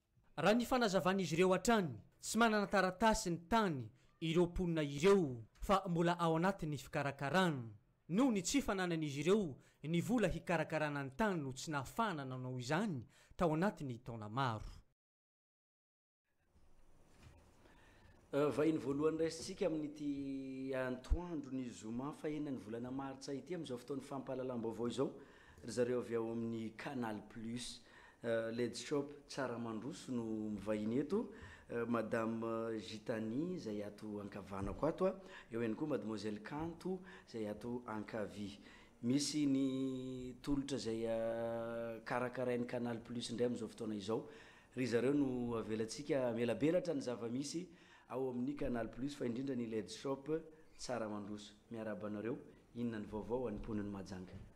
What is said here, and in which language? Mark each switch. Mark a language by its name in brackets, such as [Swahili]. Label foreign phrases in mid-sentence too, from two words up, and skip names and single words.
[Malagasy] raha ny fanazavan'izy ireo hatrany tsy manana taratasy ny tany ireo mponina ireo fa mbola ao anatin'ny fikarakarana noho ny tsy fananan'izy ireo ny vola hikarakarana ny tany no tsy nahafana nanao izany tao anatin'ny taona maro vahiny voalohany raisitsika amin'ity antoandro ny zoma fa enany volana martsa ity am'izao fotoany fampahalalam-baovao izao ry zareo avy ao amin'ny canal plus led shop tsara mandroso no mivahiny eto madame Gitani zay ato ankavanako ato eo ihany koa mademoiselle Kanto zay ato ankavy misy ny tolotra zay karakarain'ny canal plus ndray am'izao fotoana izao ry zareo no avelantsika melabelatra ny zava-misy ao amin'ny canal plus fa indrindra ny led shop tsara mandroso miarabanareo inona ny vaovao anymponiny majanga